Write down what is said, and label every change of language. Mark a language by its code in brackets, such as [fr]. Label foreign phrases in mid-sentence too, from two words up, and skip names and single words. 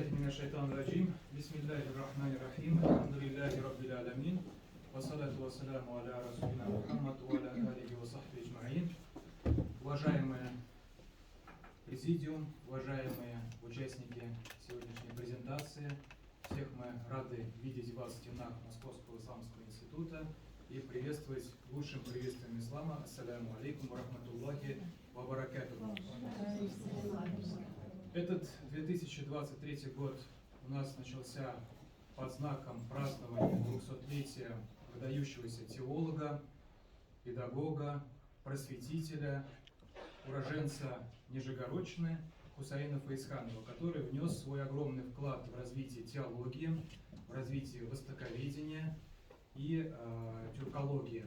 [ar] من الشيطان الرجيم. بسم الله الرحمن الرحيم الحمد لله رب العالمين. والصلاة والسلام على رسولنا محمد وعلى آله وصحبه أجمعين. [ru] Уважаемые президиум, уважаемые участники сегодняшней презентации, всех мы рады видеть вас в стенах Московского исламского института и приветствовать лучшим приветствием ислама. [ar] السلام عليكم ورحمة الله وبركاته. [ru] Этот 2023 год у нас начался под знаком празднования 200-летия выдающегося теолога, педагога, просветителя, уроженца Нижегородчины Хусаина Фаизханова, который внес свой огромный вклад в развитие теологии, в развитие востоковедения и тюркологии.